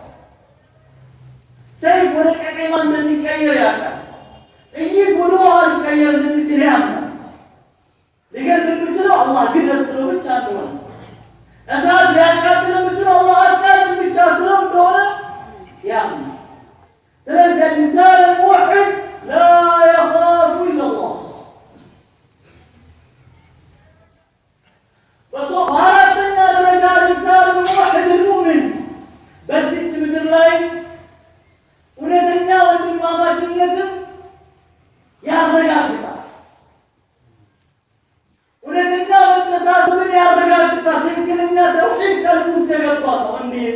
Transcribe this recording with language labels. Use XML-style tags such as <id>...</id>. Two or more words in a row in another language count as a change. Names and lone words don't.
<am>ሰይፍ ወደ ቀጤማ እንደሚቀየር ያውቃል። ጥይት ወደ ውሃ ሊቀየር እንደሚችል ያምናል። ሊገድል የሚችለው አላህ ግደል ስለው ብቻ እንደሆነ፣ እሳት ሊያቃጥል የሚችለው አላህ አቃጥል ብቻ ስለው እንደሆነ ያምናል። ስለዚህ</am> <ar>الإنسان الموحد لا يخاف إلا الله።</ar> <am>በአራተኛ ደረጃ</am> <ar>الإنسان الموحد المؤمن</ar> <am>በዚች ምድር ላይ እውነተኛ ወንድማማችነትን ያረጋግጣል። እውነተኛ መተሳሰብን ያረጋግጣል። ትክክለኛ ተውሂድ ቀልብ ውስጥ የገባ ሰው እንዴት?</am>